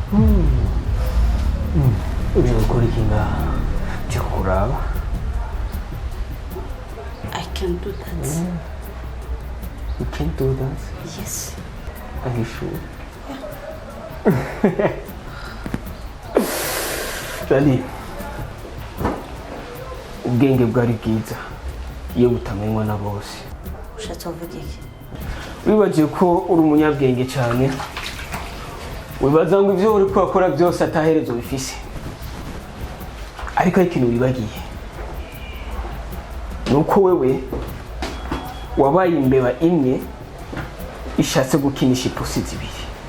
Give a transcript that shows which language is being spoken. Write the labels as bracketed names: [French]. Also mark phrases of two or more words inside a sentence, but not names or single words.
[Rundi] Uje gukora iki ngaha? Uje kuraba? [English] I can do that. You can't do that? Yes. Are you sure? [Rundi] Jali, ubwenge bwari bwiza iyo butamenywa na bose. Ushatse uvuga iki? Wibagiye ko uri umunyabwenge cyane, wibaza ngo ibyo uri kwakora byose ataherezo bifise, ariko ikintu wibagiye nuko wewe wabaye imbeba imwe ishatse gukinisha ipusi zibiri.